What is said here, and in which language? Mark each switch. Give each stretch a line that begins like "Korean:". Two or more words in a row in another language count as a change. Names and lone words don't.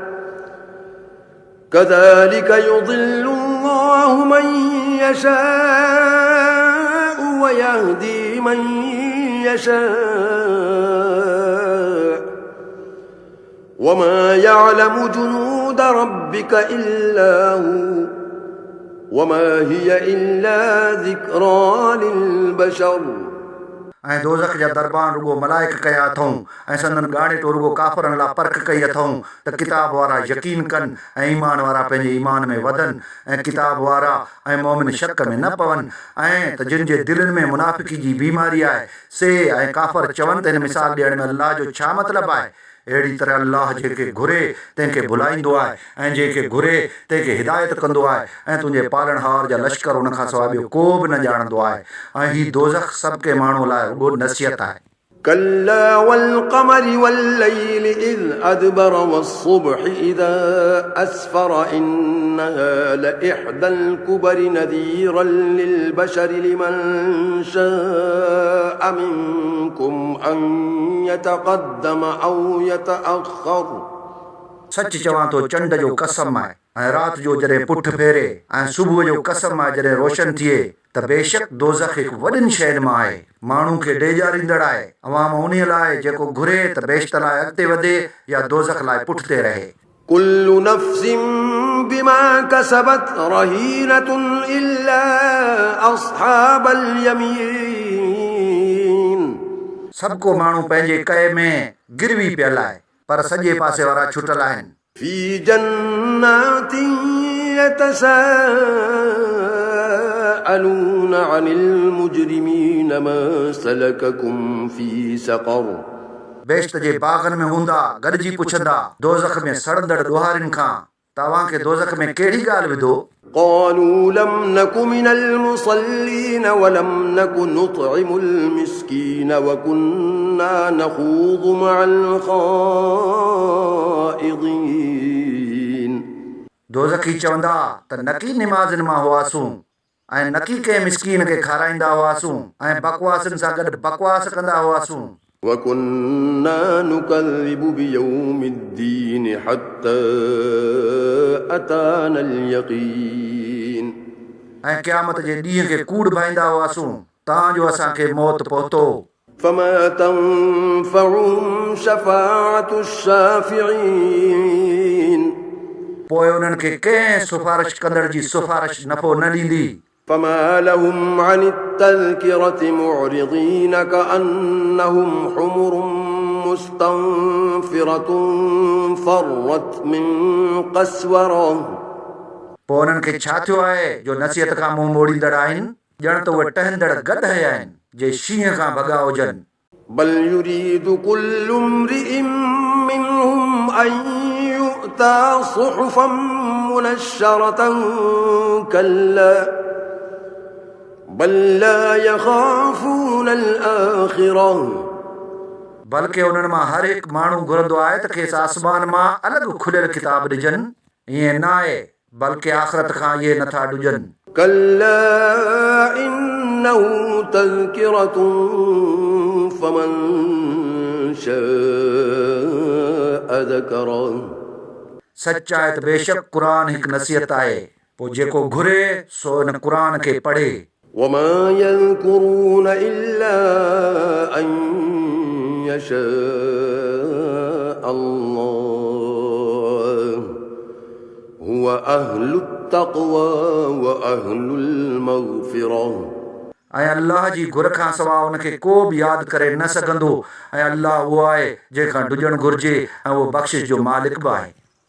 Arabic: كذلك يضل الله من يشاء ويهدي من يشاء وما يعلم جنود ربك إلا هو وما هي إلا ذكرى للبشر।
Sindhi: ऐं दोज़ख जा दरबान रुगो मलाइक कया अथऊं ऐं संदन ॻाणे तो रुगो काफ़रनि लाइ परख कई अथऊं त किताब वारा यकीन कनि ऐं ईमान वारा पंहिंजे ईमान में वधनि ऐं किताब वारा ऐं मोमिन शक में न पवनि ऐं त जिन जे दिलनि में मुनाफ़िकी जी बीमारी आहे से ऐं काफ़र चवनि त हिन मिसाल ॾियण में अल्लाह जो छा मतिलबु आहे। अहिड़ी तरह अल्लाह जंहिंखे घुरे तंहिंखे भुलाईंदो आहे ऐं जंहिंखे घुरे तंहिंखे हिदायत कंदो आहे ऐं तुंहिंजे पालणहार जा लश्कर उन खां सवाइ ॿियो को बि न ॼाणंदो आहे। ऐं हीउ दोज़ख सभु के माण्हू लाइ रुगो नसीहत आहे।
Arabic: كلا والقمر والليل إذ أدبر والصبح إذا أسفر إنها لإحدى الكبر نذيرا للبشر لمن شاء منكم أن يتقدم أو يتأخر
Sindhi: सच चवां थो चंड जो कसम आहे ऐं राति जो जॾहिं पुठ फेरे ऐं सुबुह जो कसम आहे जॾहिं रोशन थिए त बेशक दोज़ख हिकु वॾियुनि शयुनि मां आहे माण्हू खे ॾेजारींदड़ आहे अवाम उन लाइ जेको घुरे त बेश्त लाइ अॻिते वधे या दोज़ख लाइ पुठिते रहे
Arabic: كل نفس بما كسبت رهينة إلا أصحاب اليمين
Sindhi: सभु को माण्हू पंहिंजे कए में गिरवी पियल आहे पर सॼे पासे वारा छुटल आहिनि
Arabic: في جنات يتساءلون عن المجرمين ما سلككم في سقر
Sindhi: बेश्त जे बाग़नि में हूंदा गॾिजी पुछंदा दोज़ख में सड़ंदड़ ॾोहारियुनि खां तव्हांखे दोज़ख में कहिड़ी ॻाल्हि विधो
Arabic: قالوا لم نك من المصلين ولم نك نطعم المسكين وكنا نخوض مع الخائضين
Sindhi: दोज़खी चवंदा त नकी निमाज़नि मां हुआसूं ऐं नकी कंहिं मिस्कीन खे खाराईंदा हुआसूं ऐं बकवासनि सां गॾु बकवास कंदा हुआसूं
Arabic: وكنا نكذب بيوم الدين حتى أتانا اليقين
Sindhi: ऐं क़यामत जे ॾींहं खे कूड़ भाईंदा हुआसूं तांजो असांखे मौत पहुतो
Arabic: فما تنفعهم شفاعة الشافعين
Sindhi: पोइ उन्हनि खे कंहिं सिफारिश कंदड़ जी सिफारिश नफ़ो न ॾींदी
Arabic: فما لهم عن التذكرة معرضين كأنهم حمر مستنفرة فرت من قسورة
Sindhi: पोइ उन्हनि खे छा थियो आहे जो नसीहत खां मुंहुं मोड़ींदड़ आहिनि ॼण त उहे टहंदड़ गध आहिनि जे शींहं खां भॻा हुजनि
Arabic: بل يريد كل امرئ منهم أن يؤتى صحفا منشرة كلا بل لا يخافون الآخرة
Sindhi: बल्कि उन्हनि मां हर हिकु माण्हू घुरंदो आहे त खेसि आसमान मां अलॻि खुलियल किताब ॾिजनि ईअं न आहे बल्कि आख़िरत खां इहे नथा ॾुजनि
Arabic: كلا إنه تذكرة فمن شاء ذكره
Sindhi: सच आहे त बेशक क़ुरान हिकु नसीहत आहे पोइ जेको घुरे सो इन क़ुरान खे पढ़े
Arabic: وما يذكرون إلا أن يشاء الله هو أهل التقوى وأهل المغفرة
Sindhi: ऐं अल्लाह जी घुर खां सवाइ उनखे को बि यादि करे न सघंदो ऐं अल्लाह उहो आहे जंहिंखां ॾुजणु घुरिजे ऐं उहो बख़्शिश जो मालिक बि आहे